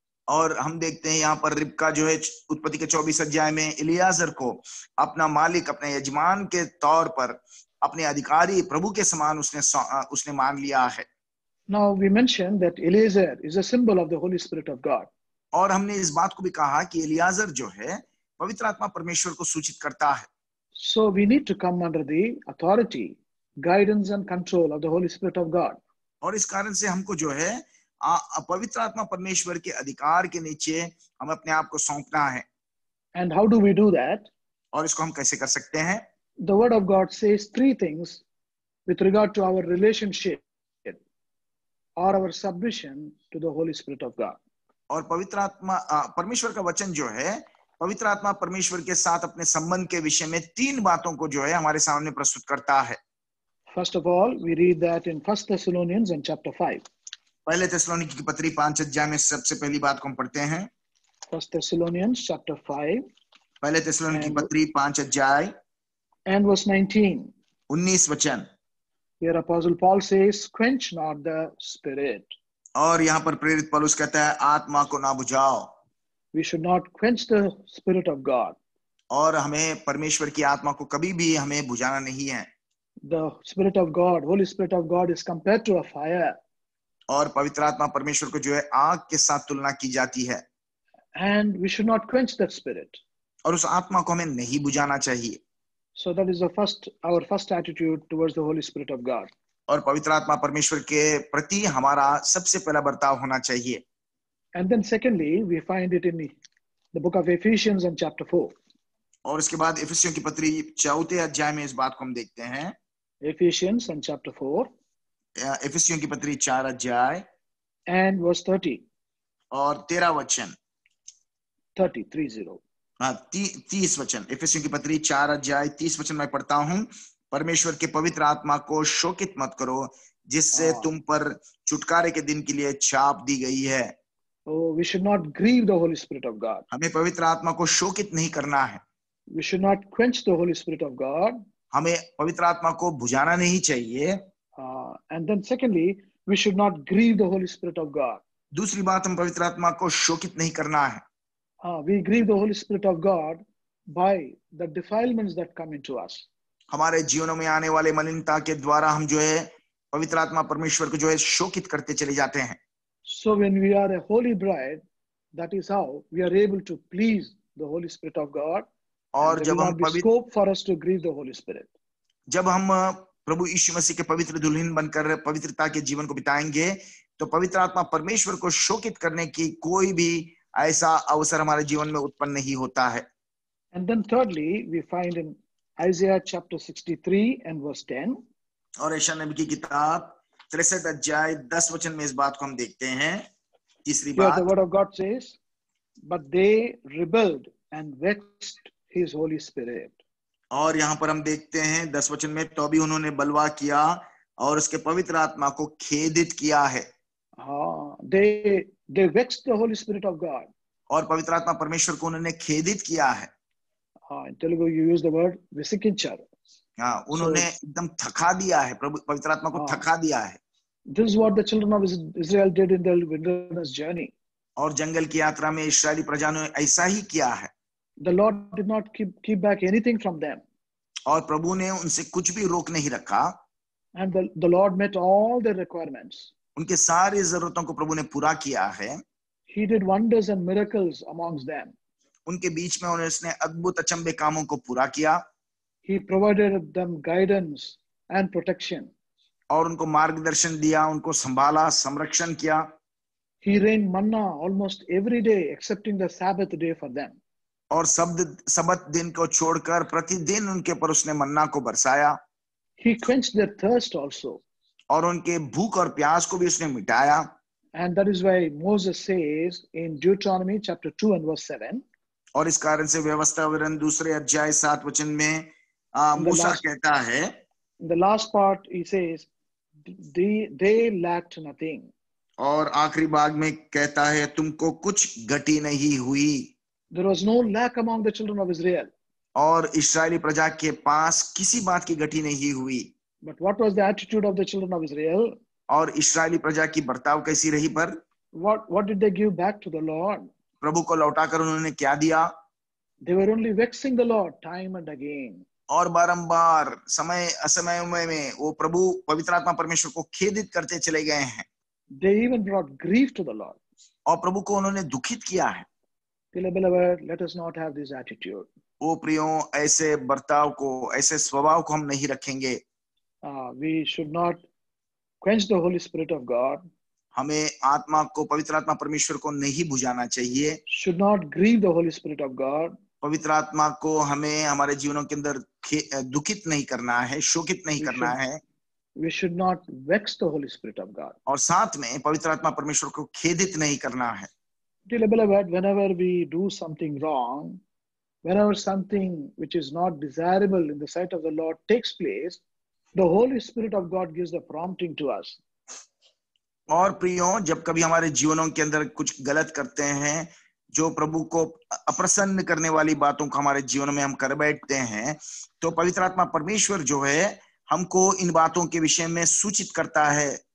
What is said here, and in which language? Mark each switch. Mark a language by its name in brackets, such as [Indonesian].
[Hindi] और हम देखते हैं यहाँ पर रिबका जो है उत्पत्ति के 24 अध्याय में इलियाजर को अपना मालिक, अपने यजमान के तौर पर, अपने अधिकारी प्रभु के समान उसने मान लिया है. [English] Now we mentioned that Eliezer is a symbol of the Holy Spirit of God. [Hindi] और हमने इस बात को भी कहा कि इलियाजर जो है पवित्र आत्मा परमेश्वर को सूचित करता है. [English] So we need to come under the authority, guidance and control of the Holy Spirit of God. [Hindi] और इस कारण से हमको जो है पवित्र आत्मा परमेश्वर के अधिकार के नीचे हम अपने आप को सौंपना है. [English] And how do we do that? [Hindi] और इसको हम कैसे कर सकते हैं? [English] The word of God says 3 things with regard to our relationship or our submission to the Holy Spirit of God. [Hindi] और पवित्र आत्मा परमेश्वर का वचन जो है पवित्र आत्मा परमेश्वर के साथ अपने संबंध के विषय में 3 बातों को जो है हमारे सामने प्रस्तुत करता है. [English] First of all, we read that in 1 Thessalonians and chapter 5. [Hindi] पहले थिस्सलुनीकी की पत्री 5 अध्याय में सबसे पहली बात को हम पढ़ते हैं. [English] 1 Thessalonians chapter 5. [Hindi] पहले थिस्सलुनीकी की पत्री 5 अध्याय [English] and verse 19. [Hindi] 19 वचन. [English] Here Apostle Paul says, quench not the spirit. [Hindi] और यहाँ पर प्रेरित पौलुस कहता है आत्मा को ना बुझाओ. [English] We should not quench the Spirit of God. [Hindi] और हमें परमेश्वर की आत्मा को कभी भी हमें बुझाना नहीं है. [English] The Spirit of God, Holy Spirit of God is compared to a fire. [Hindi] और पवित्र आत्मा परमेश्वर को जो है आग के साथ तुलना की जाती है. [English] And we should not quench that spirit. [Hindi] और उस आत्मा को हमें नहीं बुझाना चाहिए। [English] So that is our first attitude towards the Holy Spirit of God. [Hindi] और पवित्र आत्मा परमेश्वर के प्रति हमारा सबसे पहला बर्ताव होना चाहिए। [English] And then secondly, we find it in the book of Ephesians and chapter 4. [Hindi] और इसके बाद इफिसियों की पत्री 4 अध्याय में इस बात को हम देखते हैं। [English] Ephesians and chapter 4 [Hindi] इफिसियों की पत्री 4 अध्याय [English] and verse 30. [Hindi] और 13 वचन 30. हाँ 30 वचन। इफिसियों की पत्री 4 अध्याय 30 वचन मैं पढ़ता हूँ। परमेश्वर के पवित्र आत्मा को शोकित मत करो, जिससे तुम पर छुटकारे के दिन के लिए छाप दी गई है। [English] Oh, we should not grieve the Holy Spirit of God. [Hindi] हमें पवित्र आत्मा को शोकित नहीं करना है। [English] We should not quench the Holy Spirit of God. [Hindi] हमें पवित्र आत्मा को बुझाना नहीं चाहिए। [English] And then secondly, we should not grieve the Holy Spirit of God. [Hindi] दूसरी बात, हम पवित्र आत्मा को शोकित नहीं करना है। [English] We grieve the Holy Spirit of God by the defilements that come into us. [Hindi] हमारे जीवनों में आने वाले मलिनता के द्वारा हम जो है पवित्र आत्मा परमेश्वर को जो है शोकित करते चले जाते हैं। [English] So when we are a holy bride, that is how we are able to please the Holy Spirit of God. [Hindi] और जब हम [English] scope for us to grieve the Holy Spirit. [Hindi] जब हम प्रभु यीशु मसीह के पवित्र दुल्हन बनकर पवित्रता के जीवन को बिताएंगे, तो पवित्र आत्मा परमेश्वर को शोकित करने की कोई भी ऐसा अवसर हमारे जीवन में उत्पन्न नहीं होता है। [English] And then thirdly, we find in Isaiah chapter 63 and verse 10. [Hindi] और यशायाह नबी की किताब 63 अध्याय 10 वचन में इस बात को हम देखते हैं। तीसरी बात, [English] the word of God says, but they rebelled and vexed his Holy Spirit. [Hindi] और यहाँ पर हम देखते हैं 10 वचन में, तो भी उन्होंने बलवा किया और उसके पवित्र आत्मा को खेदित किया है। [English] They vexed the Holy Spirit of God. [Hindi] और पवित्र आत्मा परमेश्वर को उन्होंने खेदित किया है। [English] In Telugu you use the word visikincharu. [Hindi] हाँ, उन्होंने एकदम थका दिया है, प्रभु पवित्र आत्मा को थका दिया है। [English] This is what the children of Israel did in their wilderness journey. [Hindi] और जंगल की यात्रा में इस्राएली प्रजा ने ऐसा ही किया है। [English] The Lord did not keep back anything from them. [Hindi] और प्रभु ने उनसे कुछ भी रोक नहीं रखा। [English] And the Lord met all their requirements. [Hindi] उनके सारी जरूरतों को प्रभु ने पूरा किया है। [English] He did wonders and miracles amongst them. [Hindi] उनके बीच में उसने अद्भुत अचंभे कामों को पूरा किया। [English] He provided them guidance and protection. [Hindi] और उनको मार्गदर्शन दिया, उनको संभाला, संरक्षण किया। [English] He rained manna almost every day excepting the Sabbath day for them. [Hindi] और सबत दिन को छोड़कर प्रतिदिन उनके पर उसने मन्ना को बरसाया। [English] He quenched their thirst also. [Hindi] और उनके भूख और प्यास को भी उसने मिटाया। [English] And that is why Moses says in Deuteronomy chapter 2 and verse 7. [Hindi] और इस कारण से व्यवस्था विवरण 2 अध्याय 7 वचन में मूसा कहता है, [English] in the last part he says they lacked nothing. [Hindi] और आखिरी भाग में कहता है तुमको कुछ घटी नहीं हुई। [English] There was no lack among the children of Israel. [Hindi] और इस्राएली प्रजा के पास किसी बात की घटी नहीं हुई। [English] But what was the attitude of the children of Israel? [Hindi] और इस्राएली प्रजा की बर्ताव कैसी रही? पर [English] what did they give back to the Lord? [Hindi] प्रभु को लौटाकर उन्होंने क्या दिया? [English] They were only vexing the Lord time and again. [Hindi] और बारंबार समय असमय में वो प्रभु पवित्र आत्मा परमेश्वर को खेदित करते चले गए हैं। [English] They even brought grief to the Lord. [Hindi] और प्रभु को उन्होंने दुखित किया है। [English] Beloved, let us not have this attitude. [Hindi] ओ प्रियों, ऐसे बर्ताव को, ऐसे स्वभाव को हम नहीं रखेंगे। [English] We should not quench the Holy Spirit of God. [Hindi] हमें आत्मा को, पवित्र आत्मा परमेश्वर को नहीं बुझाना चाहिए। [English] Should not grieve the Holy Spirit of God. [Hindi] पवित्र आत्मा को हमें हमारे जीवनों के अंदर दुखित नहीं करना है, शोकित नहीं करना है। [English] We should not vex the Holy Spirit of God. [Hindi] और साथ में पवित्र आत्मा परमेश्वर को खेदित नहीं करना है। [English] Dear beloved, whenever we do something wrong, whenever something which is not desirable in the sight of the Lord takes place, the Holy Spirit of God gives the prompting to us. [Hindi] और प्रियों, जब कभी हमारे जीवनों के अंदर कुछ गलत करते हैं, जो प्रभु को अप्रसन्न करने वाली बातों को हमारे जीवन में हम कर बैठते हैं, तो पवित्र आत्मा परमेश्वर जो है हमको इन बातों के विषय में सूचित करता है।